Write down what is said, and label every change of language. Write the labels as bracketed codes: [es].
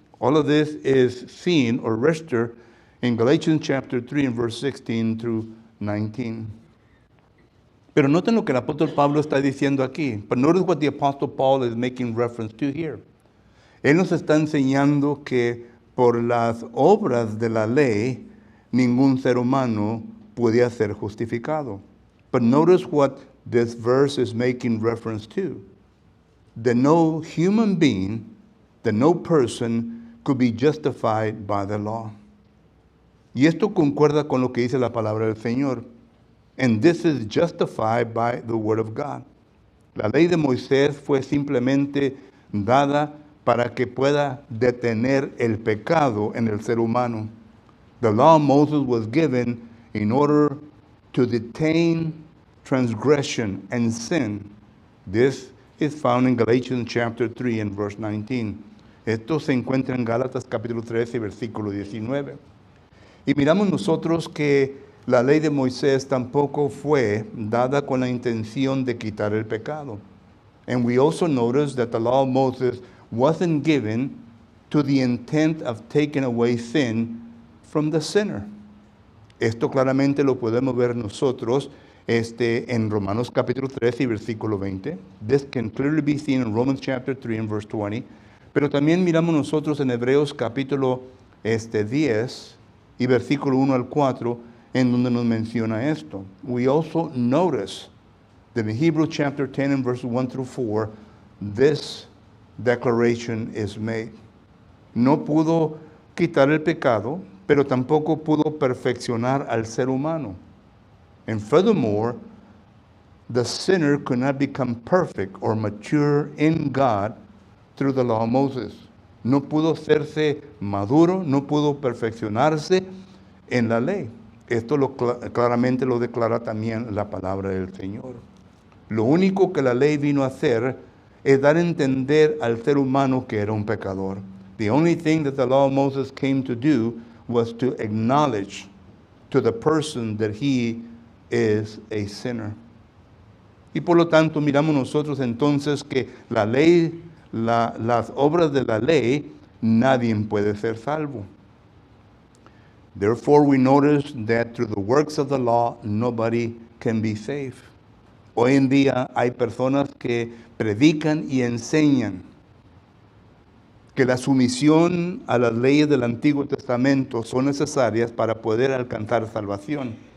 [en] All of this is seen or registered in Galatians chapter 3 and verse 16 through 19. [es] Pero noten lo que el apóstol Pablo está diciendo aquí. [en] But notice what the apostle Paul is making reference to here. [es] Él nos está enseñando que por las obras de la ley, ningún ser humano podía ser justificado. [en] But notice what this verse is making reference to. That no human being, that no person could be justified by the law. [es] Y esto concuerda con lo que dice la palabra del Señor. [en] And this is justified by the word of God. [es] La ley de Moisés fue simplemente dada para que pueda detener el pecado en el ser humano. [en] The law of Moses was given in order to detain transgression and sin. This is found in Galatians chapter 3 and verse 19. [es] Esto se encuentra en Gálatas capítulo 13, versículo 19. Y miramos nosotros que la ley de Moisés tampoco fue dada con la intención de quitar el pecado. [en] And we also notice that the law of Moses wasn't given to the intent of taking away sin from the sinner. [es] Esto claramente lo podemos ver nosotros en Romanos capítulo 13 y versículo 20. [en] This can clearly be seen in Romans chapter 3 and verse 20. [es] Pero también miramos nosotros en Hebreos capítulo 10 y versículo 1 al 4, en donde nos menciona esto. [en] We also notice that in Hebrews chapter 10 and verses 1 through 4, this declaration is made. [es] No pudo quitar el pecado, pero tampoco pudo perfeccionar al ser humano. [en] And furthermore, the sinner could not become perfect or mature in God through the law of Moses. [es] No pudo hacerse maduro, no pudo perfeccionarse en la ley. Esto claramente lo declara también la palabra del Señor. Lo único que la ley vino a hacer es dar a entender al ser humano que era un pecador. [en] The only thing that the law of Moses came to do was to acknowledge to the person that he is a sinner. [es] Y por lo tanto miramos nosotros entonces que la ley, las obras de la ley, nadie puede ser salvo. [en] Therefore we notice that through the works of the law, nobody can be saved. [es] Hoy en día hay personas que predican y enseñan que la sumisión a las leyes del Antiguo Testamento son necesarias para poder alcanzar salvación.